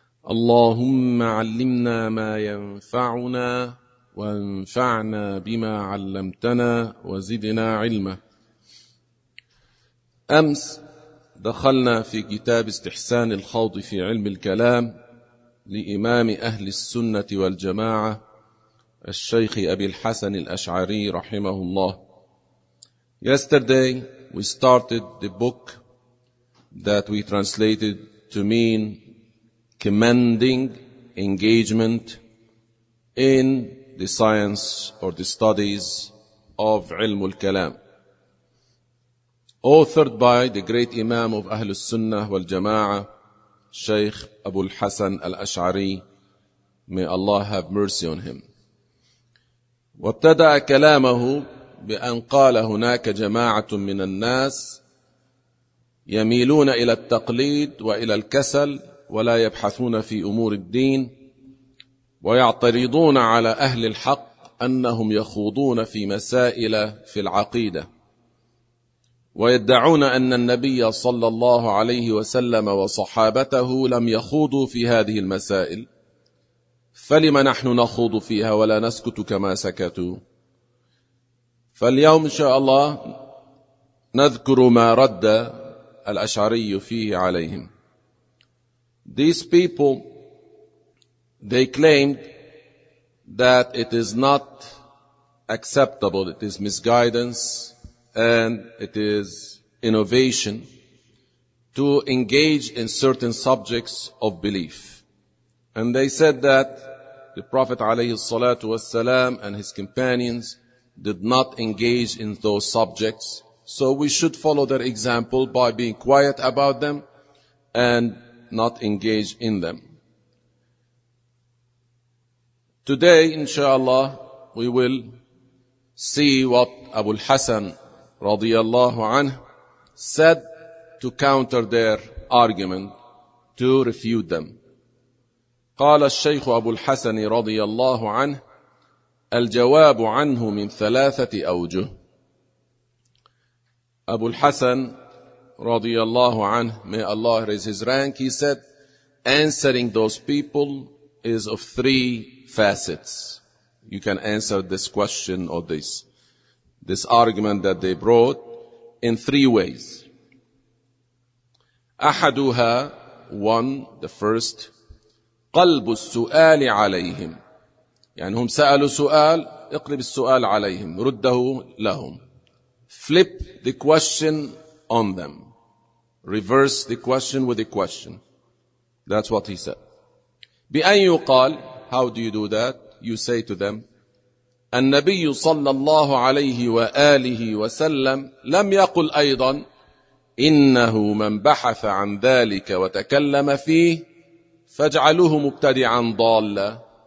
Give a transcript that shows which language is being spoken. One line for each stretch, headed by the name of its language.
Arabic: اللهم علمنا ما ينفعنا، وانفعنا بما علمتنا، وزدنا علما. أمس دخلنا في كتاب استحسان الخوض في علم الكلام لإمام أهل السنة والجماعة الشيخ أبي الحسن الأشعري رحمه الله.
English: Yesterday we started the book that we translated to mean commending engagement in the science or the studies of علم الكلام, authored by the great Imam of أهل السنة والجماعة, Sheikh Abu al-Hasan al-Ash'ari, may Allah have mercy on him.
Arabic: وابتدأ كلامه بأن قال هناك جماعة من الناس يميلون إلى التقليد وإلى الكسل ولا يبحثون في أمور الدين ويعترضون على أهل الحق أنهم يخوضون في مسائل في العقيدة ويدعون أن النبي صلى الله عليه وسلم وصحابته لم يخوضوا في هذه المسائل، فلما نحن نخوض فيها ولا نسكت كما سكتوا؟ فاليوم إن شاء الله نذكر ما رد الأشعري فيه عليهم.
English: These people, they claimed that it is not acceptable, it is misguidance and it is innovation to engage in certain subjects of belief. And they said that the Prophet
Arabic: عليه الصلاة والسلام
English: and his companions did not engage in those subjects, so we should follow their example by being quiet about them and not engage in them. Today, inshallah, we will see what Abu al-Hasan radiyallahu anhu said to counter their argument, to refute them.
Arabic: قال الشيخ أبو الحسن رضي الله عنه: الجواب عنه من ثلاثة أوجه.
English: أبو الحسن
Arabic: رضي الله عنه,
English: may Allah raise his rank, he said, answering those people is of three facets. You can answer this question or this argument that they brought in three ways.
Arabic: أحدها,
English: one, the first,
Arabic: قلب السؤال عليهم. يعني هم سألوا سؤال, اقلب السؤال عليهم, رده لهم.
English: Flip the question on them. Reverse the question with the question. That's what he said.
Arabic: بأن يقال,
English: how do you do that? You say to them,
Arabic: النبي صلى الله عليه وآله وسلم لم يقل أيضا, إنه من بحث عن ذلك وتكلم فيه فاجعلوه مبتدعا ضالا.